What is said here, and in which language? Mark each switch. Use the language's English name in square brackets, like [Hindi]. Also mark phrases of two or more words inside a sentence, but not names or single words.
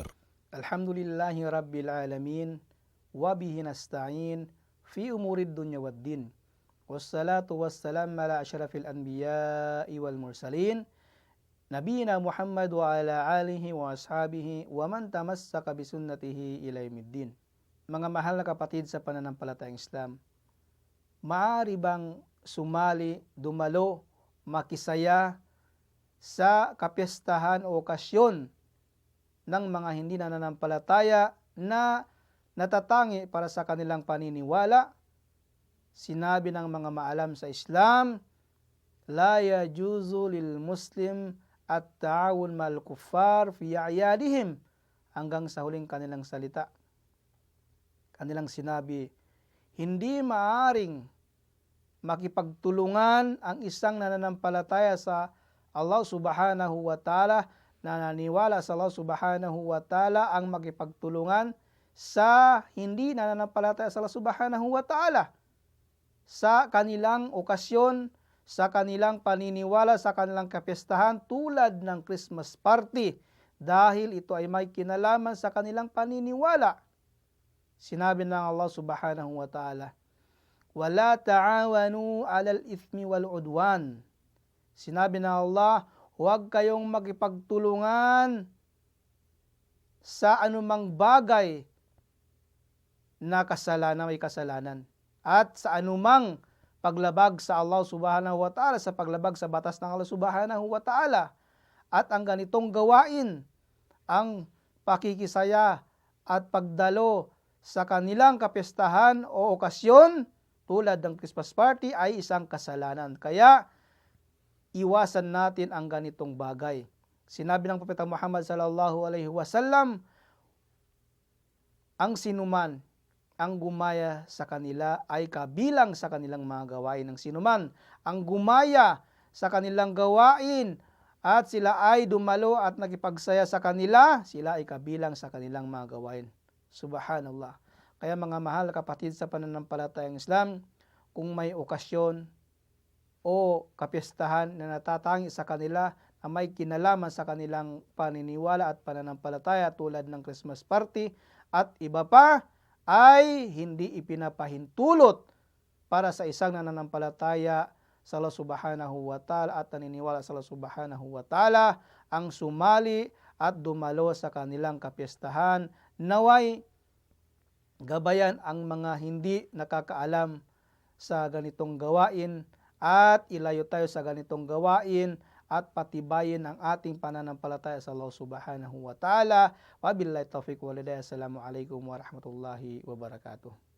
[Arabic] الحمد لله رب العالمين وبه نستعين في أمور الدنيا والدين والصلاة والسلام على أشرف الأنبياء والمرسلين نبينا محمد وعلى آله وأصحابه ومن تمسك بسنته إلى يوم الدين. [Filipino] Mga mahal na kapatid sa pananampalatayang Islam, maaari bang sumali, dumalo, makisaya sa kapistahan o okasyon ng mga hindi nananampalataya na natatangi para sa kanilang paniniwala? Sinabi ng mga maalam sa Islam, [Arabic] لا يجوز للمسلم التعاون مع الكفار في أعيادهم, [Filipino] hanggang sa huling kanilang salita. Kanilang sinabi, hindi maaring makipagtulungan ang isang nananampalataya sa [Arabic] الله سبحانه و [Filipino] ta'ala, nananiwala sa [Arabic] الله سبحانه وتعالى, [Filipino] ang makipagtulungan sa hindi nananampalataya sa [Arabic] الله سبحانه وتعالى [Filipino] sa kanilang okasyon, sa kanilang paniniwala, sa kanilang kapistahan tulad ng [English] Christmas party, [Filipino] dahil ito ay may kinalaman sa kanilang paniniwala. Sinabi ng [Arabic] الله سبحانه وتعالى, ولا تعاونوا على الإثم والعدوان. [Filipino] Sinabi ng Allah, huwag kayong makipagtulungan sa anumang bagay na kasalanan, may kasalanan, at sa anumang paglabag sa [Arabic] الله سبحانه وتعالى, [Filipino] sa paglabag sa batas ng [Arabic] الله سبحانه وتعالى. [Filipino] At ang ganitong gawain, ang pakikisaya at pagdalo sa kanilang kapistahan o okasyon tulad ng [English] Christmas party [Filipino] ay isang kasalanan. Kaya iwasan natin ang ganitong bagay. Sinabi ng Propeta Muhammad [Arabic] صلى الله عليه وسلم, [Filipino] ang sinuman ang gumaya sa kanila ay kabilang sa kanilang mga gawain. Ng sinuman ang gumaya sa kanilang gawain at sila ay dumalo at nakipagsaya sa kanila, sila ay kabilang sa kanilang mga gawain. Subhanallah. Kaya mga mahal kapatid sa pananampalatayang Islam, kung may okasyon o kapistahan na natatangi sa kanila na may kinalaman sa kanilang paniniwala at pananampalataya tulad ng [English] Christmas party [Filipino] at iba pa, ay hindi ipinapahintulot para sa isang nananampalataya sa [Arabic] الله سبحانه وتعالى [Filipino] at naniniwala sa [Arabic] الله سبحانه وتعالى [Filipino] ang sumali at dumalo sa kanilang kapistahan. Naway gabayan ang mga hindi nakakaalam sa ganitong gawain at ilayo tayo sa ganitong gawain at patibayin ang ating pananampalataya sa [Arabic] الله سبحانه وتعالى. وبالله التوفيق والهداية. السلام عليكم ورحمة الله وبركاته.